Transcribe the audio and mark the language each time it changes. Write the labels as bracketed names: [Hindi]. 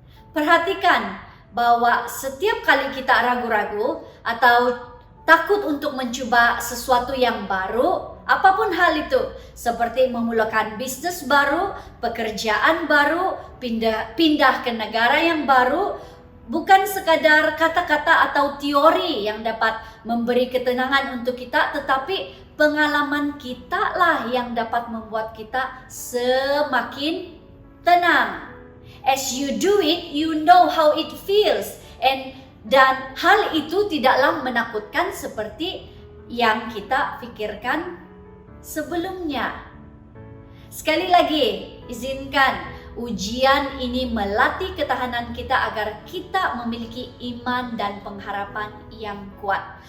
[Indonesian] Perhatikan bahwa setiap kali kita ragu-ragu atau takut untuk mencoba sesuatu yang baru, apapun hal itu, seperti memulakan bisnis baru, pekerjaan baru, pindah ke negara yang baru, bukan sekadar kata-kata atau teori yang dapat memberi ketenangan untuk kita, tetapi pengalaman kita lah yang dapat membuat kita semakin tenang. [English] As you do it, you know how it feels. [Indonesian] Dan hal itu tidaklah menakutkan seperti yang kita pikirkan sebelumnya. Sekali lagi, izinkan ujian ini melatih ketahanan kita agar kita memiliki iman dan pengharapan yang kuat.